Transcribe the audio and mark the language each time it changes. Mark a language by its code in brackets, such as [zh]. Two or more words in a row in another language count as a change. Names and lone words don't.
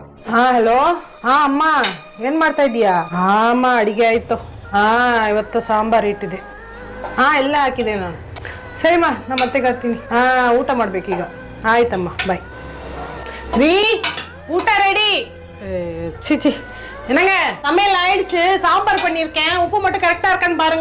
[kn] ಹಲೋ. ಅಮ್ಮ ಏನ್ ಮಾಡ್ತಾ ಇದೀಯಾ? ಅಮ್ಮ ಅಡಿಗೆ ಆಯ್ತು. ಇವತ್ತು ಸಾಂಬಾರ್ ಇಟ್ಟಿದೆ. ಎಲ್ಲ ಹಾಕಿದೆ ನಾನು. ಸರಿಮ್ಮ, ನಾ ಮತ್ತೆ ಬರ್ತೀನಿ. ಊಟ ಮಾಡ್ಬೇಕೀಗ. ಆಯ್ತಮ್ಮ, ಬಾಯ್. ರೀ, ಊಟ ரெடி. [ta] சிச்சி என்னங்க சமையல் ஆயிடுச்சு. சாம்பார் பண்ணியிருக்கேன். உப்பு மட்டும் கரெக்டா இருக்கான்னு பாருங்க.